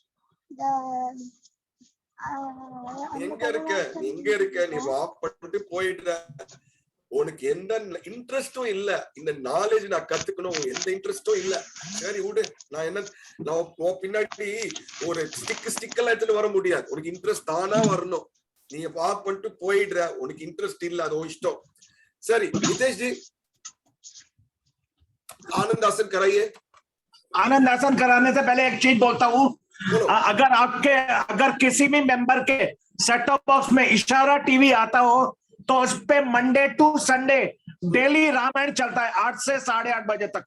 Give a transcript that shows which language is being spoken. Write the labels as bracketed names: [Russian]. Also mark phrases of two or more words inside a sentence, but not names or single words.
[Tamil] எங்க இருக்க நீ வாக் பண்ணிட்டு போயிட்டு, உனக்கு எந்த இன்ட்ரெஸ்டும் இல்ல, இந்த நாலேஜ் நான் கத்துக்கணும் எந்த இன்ட்ரெஸ்டும் இல்ல. சரி விடு, நான் பின்னாடி ஒரு ஸ்டிக்கெல்லாம் எடுத்துட்டு வர முடியாது. உனக்கு இன்ட்ரெஸ்ட் தானா வரணும். நீ வாக் பண்ணிட்டு போயிடுற, உனக்கு இன்ட்ரெஸ்ட் இல்ல, அது இஷ்டம். [Hindi] சரி नितेश जी, आनंद आसन कराइए. आनंद आसन कराने से पहले एक चीज बोलता हूँ. अगर किसी भी मेंबर के [English] set top box [Hindi] में इशारा टीवी आता हो तो उस पे [English] Monday to Sunday [Hindi] डेली रामायण चलता है 8 से 8:30 बजे तक.